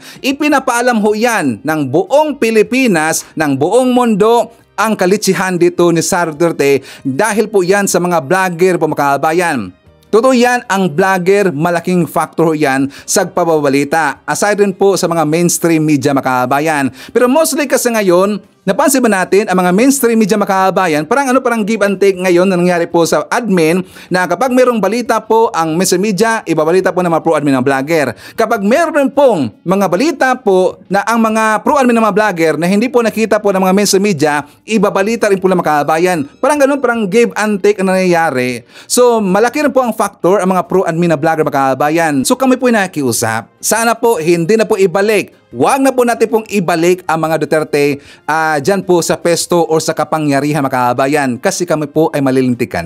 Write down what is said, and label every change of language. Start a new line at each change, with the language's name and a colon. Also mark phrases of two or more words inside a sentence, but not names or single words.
Filipino: Ipinapaalam ho yan ng buong Pilipinas, ng buong mundo, ang kalitsihan dito ni Sara Duterte dahil po yan sa mga vlogger po Makabayan. Totoo yan, ang vlogger, malaking factor yan sa pababalita. Aside rin po sa mga
English: mainstream media
Filipino: Makabayan. Pero mostly kasi ngayon, napansin ba natin ang mga
English: mainstream media
Filipino: Makabayan, parang
English: give and take
Filipino: ngayon na nangyari po sa admin na kapag mayroong balita po ang
English: mainstream media,
Filipino: ibabalita po ng mga pro-admin ng vlogger. Kapag mayroon pong mga balita po na ang mga pro-admin ng mga vlogger na hindi po nakita po ng mga
English: mainstream media,
Filipino: ibabalita rin po ng Makabayan. Parang
English: give and take
Filipino: na nangyayari. So malaki rin po ang factor ang mga pro-admin na vlogger Makabayan. So kami po nakikiusap. Sana po hindi na po ibalik. Huwag na po natin pong ibalik ang mga Duterte dyan po sa pesto o sa kapangyarihan Makabayan kasi kami po ay malilintikan.